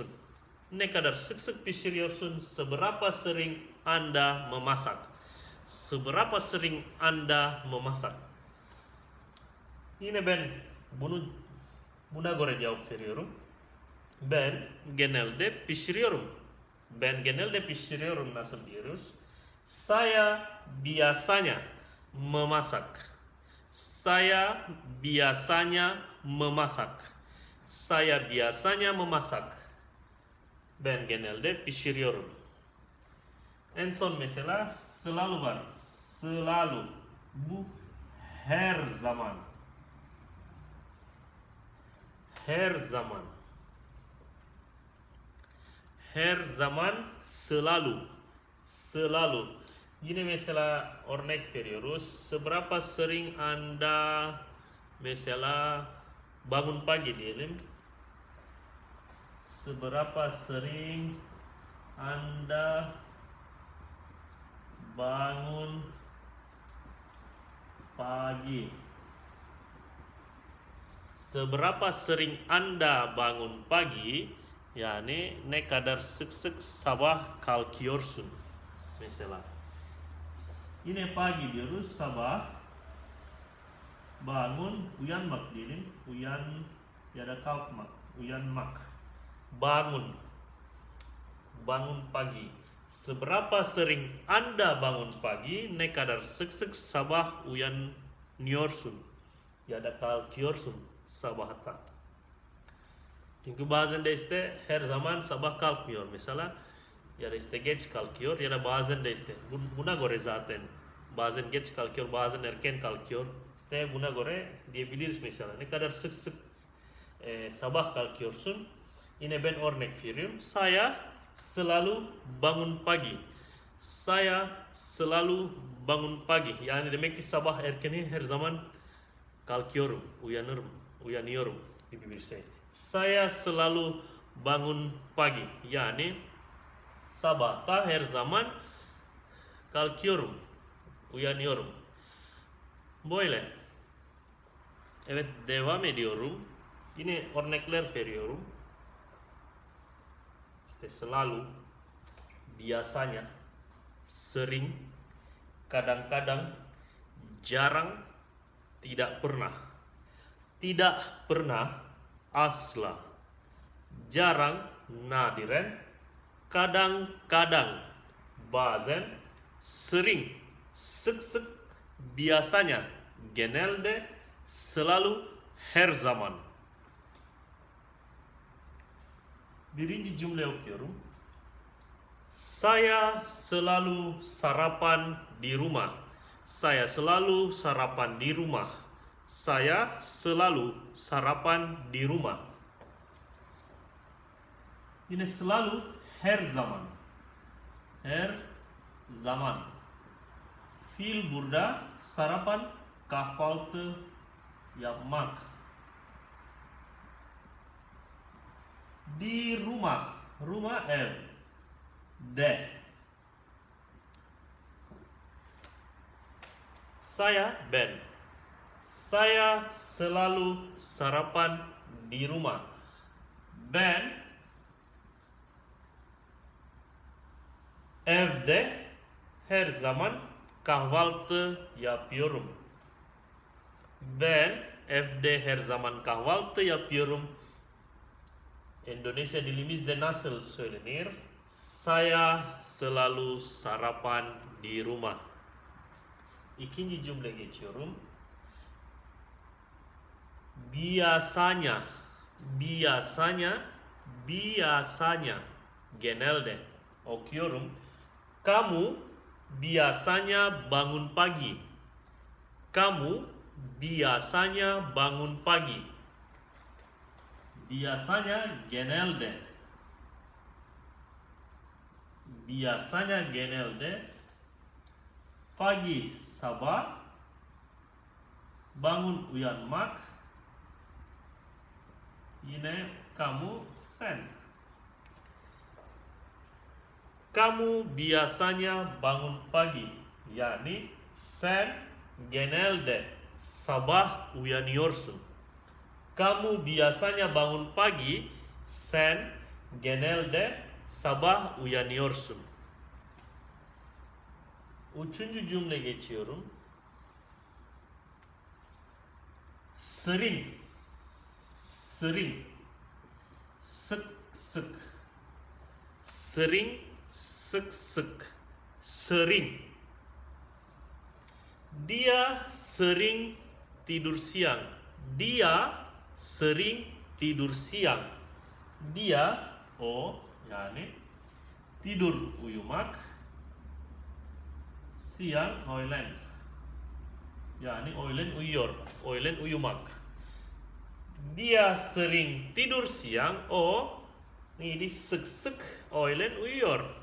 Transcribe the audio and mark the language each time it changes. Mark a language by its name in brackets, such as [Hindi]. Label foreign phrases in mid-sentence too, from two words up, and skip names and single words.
[Turkish] Ne kadar sık sık pişiriyorsun? [Indonesian] Seberapa sering Anda memasak? Seberapa sering Anda memasak? [Turkish] Yine ben buna göre cevap veriyorum. Ben genelde pişiriyorum. Ben genelde pişiriyorum nasıl diyoruz? [Indonesian] Saya biasanya memasak. Saya biasanya memasak. Saya biasanya memasak. [Turkish] Ben genelde pişiriyorum. En son mesela selalu var. Selalu. Bu her zaman. Her zaman. Her zaman selalu. Selalu. Yine mesela örnek veriyoruz. [Indonesian] Seberapa sering Anda mesela bangun pagi diyelim. Seberapa sering Anda bangun pagi? Seberapa sering Anda bangun pagi? [Turkish] Yani ne kadar sık sık sabah kalkıyorsun mesela. Yine pagi diyoruz, sabah. Bangun, uyanmak diyelim. Uyan ya da kalkmak, uyanmak. [Indonesian] Bangun. Bangun pagi. Seberapa sering Anda bangun pagi? [Turkish] Ne kadar sık sık sabah uyanıyorsun ya da kalkıyorsun sabahta. Çünkü bazen de işte her zaman sabah kalkmıyor mesela. Ya da işte geç kalkıyor ya da bazen de işte buna göre zaten bazen geç kalkıyor, bazen erken kalkıyor. İşte buna göre diyebiliriz mesela. Ne kadar sık sık sabah kalkıyorsun? Yine ben örnek veriyorum. [Indonesian] Saya selalu bangun pagi. Saya selalu bangun pagi. [Turkish] Yani demek ki sabah erkeni her zaman kalkıyorum, uyanırım. uyanıyorum gibi bir şey. Saya selalu bangun pagi. Yani sabahta her zaman kalkıyorum, uyanıyorum. Böyle. Evet, devam ediyorum. Yine örnekler veriyorum. [Indonesian] İşte selalu, biasanya, sering, kadang-kadang, jarang, tidak pernah. Tidak pernah, asla. Jarang, nadiren, kadang-kadang, [Turkish] bazen, sering, sık-sık, biasanya, genelde, selalu, her zaman. Birinci cümle okuyorum. [Indonesian] Saya selalu sarapan di rumah. Saya selalu sarapan di rumah. Saya selalu sarapan di rumah. [Turkish] Yine selalu her zaman. Her zaman. Fiil burada sarapan, kahvaltı yapmak. [Indonesian] Di rumah. [Turkish] Rumah ev. De. Ben. [Indonesian] Saya selalu sarapan di rumah. [Turkish] Ben evde her zaman kahvaltı yapıyorum. Ben evde her zaman kahvaltı yapıyorum. Indonesia dilimizde nasıl söylenir? [Indonesian] Saya selalu sarapan di rumah. [Turkish] İkinci cümle geçiyorum. Biasanya, genelde okuyorum. [Indonesian] Kamu biasanya bangun pagi. Kamu biasanya bangun pagi. [Turkish] Biasanya genelde. [Indonesian] Biasanya genelde pagi, sabah, bangun, [Turkish] uyanmak. Yine kamu, sen. [Indonesian] Kamu biasanya bangun pagi. [Turkish] Yani sen genelde sabah uyanıyorsun. [Indonesian] Kamu biasanya bangun pagi. [Turkish] Sen genelde sabah uyanıyorsun. Üçüncü cümle geçiyorum. Sering, sık sık. Sering, sık sık. [Indonesian] Sering. Dia sering tidur siang. Dia sering tidur siang. Dia, [Turkish] o yani tidur, uyumak. Siang, öğlen. Yani öğlen uyuyor. Öğlen uyumak. [Indonesian] Dia sering tidur siang. [Turkish] O ini sık sık öğlen uyuyor.